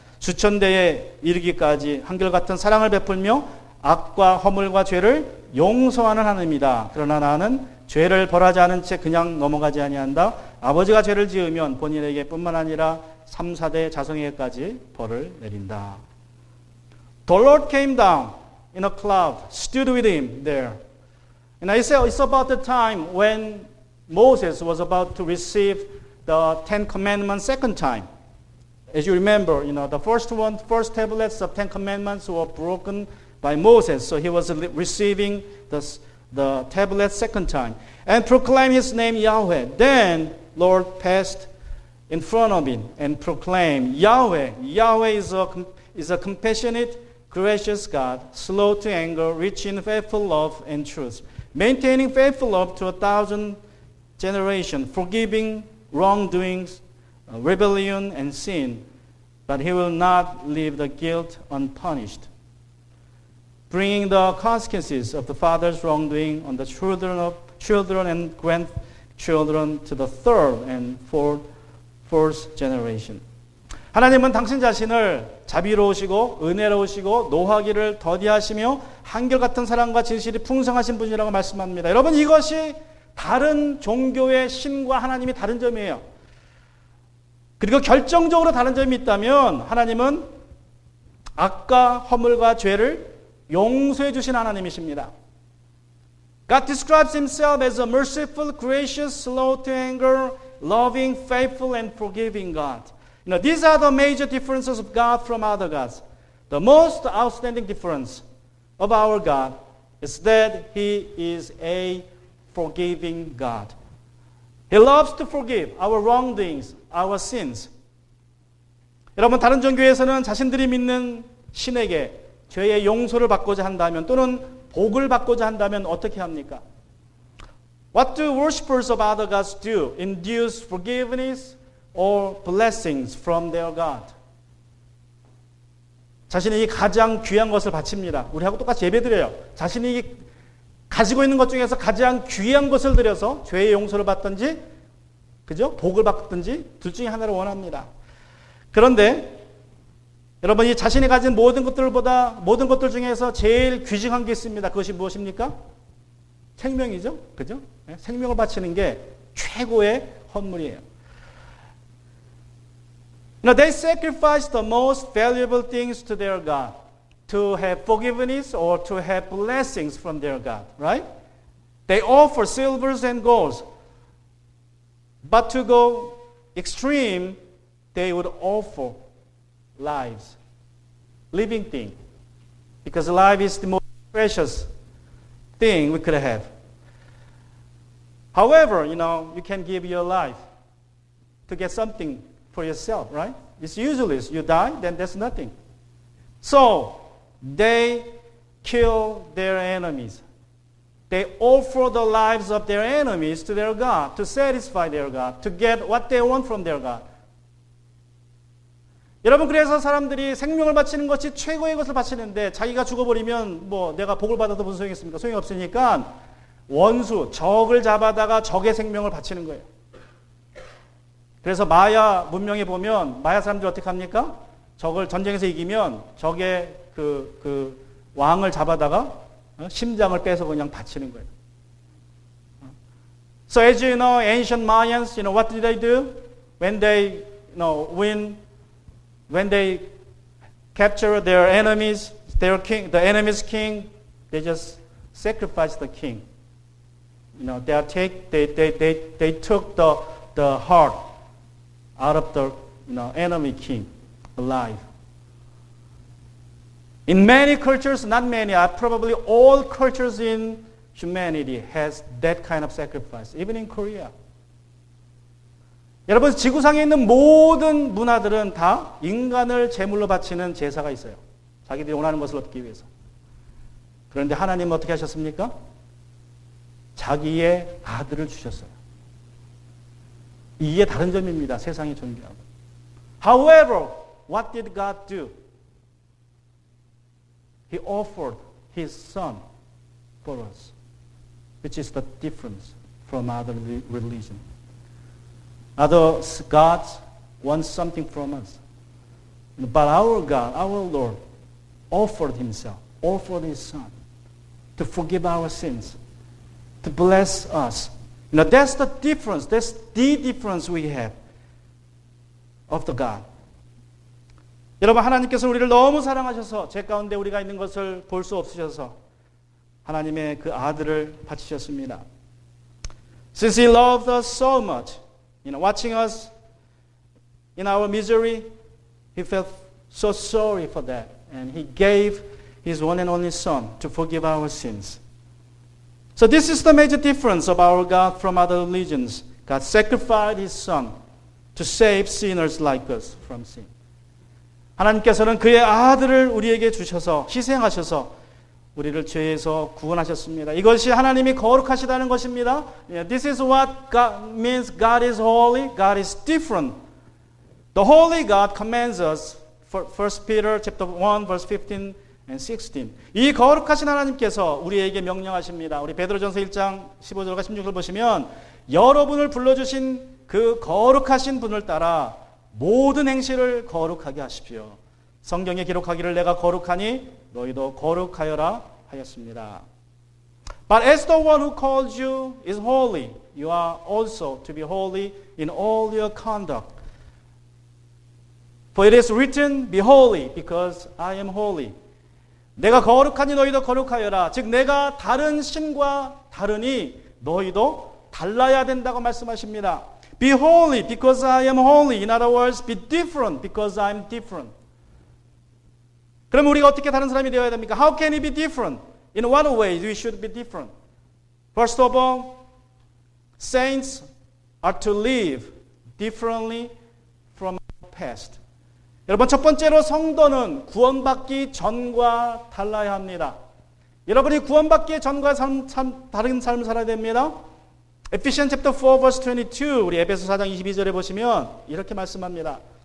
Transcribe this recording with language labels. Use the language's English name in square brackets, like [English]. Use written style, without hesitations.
[Korean] 수천대에 이르기까지 한결같은 사랑을 베풀며 악과 허물과 죄를 용서하는 하나님이다. 그러나 나는 죄를 벌하지 않은 채 그냥 넘어가지 아니한다. 아버지가 죄를 지으면 본인에게 뿐만 아니라 3, 4대 자손에게까지 벌을 내린다. [English] The Lord came down in a cloud, stood with him there. And I say it's about the time when Moses was about to receive the Ten Commandments second time. As you remember, the first tablets of Ten Commandments were broken by Moses, so he was receiving the tablets second time and proclaimed his name Yahweh. Then Lord passed in front of him and proclaimed Yahweh. Yahweh is a compassionate, gracious God, slow to anger, rich in faithful love and truth, maintaining faithful love to 1,000 generations, forgiving wrongdoings, rebellion, and sin, but he will not leave the guilt unpunished, bringing the consequences of the father's wrongdoing on the children and grandchildren to the third and fourth generation. [Korean] 하나님은 당신 자신을 자비로우시고 은혜로우시고 노하기를 더디하시며 한결같은 사랑과 진실이 풍성하신 분이라고 말씀합니다. 여러분, 이것이 다른 종교의 신과 하나님이 다른 점이에요. 그리고 결정적으로 다른 점이 있다면 하나님은 악과 허물과 죄를 용서해 주신 하나님이십니다. [English] God describes himself as a merciful, gracious, slow to anger, loving, faithful, and forgiving God. These are the major differences of God from other gods. The most outstanding difference of our God is that he is a forgiving God. He loves to forgive our wrongdoings, our sins. [Korean] 여러분, 다른 종교에서는 자신들이 믿는 신에게 죄의 용서를 받고자 한다면 또는 복을 받고자 한다면 어떻게 합니까? [English] What do worshippers of other gods do? Induce forgiveness or blessings from their God? [Korean] 자신이 가장 귀한 것을 바칩니다. 우리하고 똑같이 예배드려요. 자신이 가지고 있는 것 중에서 가장 귀한 것을 드려서 죄의 용서를 받든지, 그죠? 복을 받든지 둘 중에 하나를 원합니다. 그런데 여러분, 이 자신이 가진 모든 것들 중에서 제일 귀중한 게 있습니다. 그것이 무엇입니까? 생명이죠. 그죠? 생명을 바치는 게 최고의 헌물이에요. [English] They sacrifice the most valuable things to their God to have forgiveness or to have blessings from their God, right? They offer silvers and golds, but to go extreme, they would offer lives, living thing, because life is the most precious thing we could have. However, you can give your life to get something for yourself, right? It's usually you die, then there's nothing. So they kill their enemies. They offer the lives of their enemies to their God, to satisfy their God, to get what they want from their God. [Korean] 여러분, 그래서 사람들이 생명을 바치는 것이 최고의 것을 바치는데 자기가 죽어버리면 내가 복을 받아도 무슨 소용이 있습니까? 소용이 없으니까 원수, 적을 잡아다가 적의 생명을 바치는 거예요. 그래서 마야 문명에 보면 마야 사람들이 어떻게 합니까? 적을 전쟁에서 이기면 적의 그 왕을 잡아다가 심장을 빼서 그냥 바치는 거예요. [English] So as you know, ancient Mayans, what did they do? When they win, when they capture their enemies, their king, the enemy's king, they just sacrifice the king. They took the heart out of the enemy king alive. In many cultures, not many, probably all cultures in humanity has that kind of sacrifice, even in Korea. [Korean] 여러분, 지구상에 있는 모든 문화들은 다 인간을 제물로 바치는 제사가 있어요. 자기들이 원하는 것을 얻기 위해서. 그런데 하나님은 어떻게 하셨습니까? 자기의 아들을 주셨어요. 이게 다른 점입니다. 세상이 존경하고. [English] However, what did God do? He offered His Son for us, which is the difference from other religion. Other gods want something from us. But our God, our Lord, offered Himself, offered His Son to forgive our sins, to bless us. That's the difference. That's the difference we have of the God. [Korean] 여러분, 하나님께서 우리를 너무 사랑하셔서 죄 가운데 우리가 있는 것을 볼 수 없으셔서 하나님의 그 아들을 바치셨습니다. [English] Since He loved us so much, watching us in our misery, He felt so sorry for that. And He gave His one and only Son to forgive our sins. So this is the major difference of our God from other religions. God sacrificed His Son to save sinners like us from sin. [Korean] 하나님께서는 그의 아들을 우리에게 주셔서 희생하셔서 우리를 죄에서 구원하셨습니다. 이것이 하나님이 거룩하시다는 것입니다. [English] This is what God means. God is holy. God is different. The holy God commands us. 1 Peter chapter 1 verse 15 and 16. [Korean] 이 거룩하신 하나님께서 우리에게 명령하십니다. 우리 베드로전서 1장 15절과 16절 보시면 여러분을 불러주신 그 거룩하신 분을 따라 모든 행실을 거룩하게 하십시오. 성경에 기록하기를 내가 거룩하니 너희도 거룩하여라 하였습니다. [English] But as the one who called you is holy, you are also to be holy in all your conduct. For it is written, be holy because I am holy. [Korean] 내가 거룩하니 너희도 거룩하여라. 즉 내가 다른 신과 다르니 너희도 달라야 된다고 말씀하십니다. [English] Be holy because I am holy. In other words, be different because I am different. [Korean] 그럼 우리가 어떻게 다른 사람이 되어야 됩니까? [English] How can we be different? In what ways we should be different? First of all, saints are to live differently from our past. [Korean] 여러분, 첫 번째로 성도는 구원받기 전과 달라야 합니다. 여러분이 구원받기 전과 다른 삶을 살아야 됩니다. [English] Ephesians chapter 4 verse 22, [Korean] 우리 에베소 4장 22절에 보시면 이렇게 말씀합니다.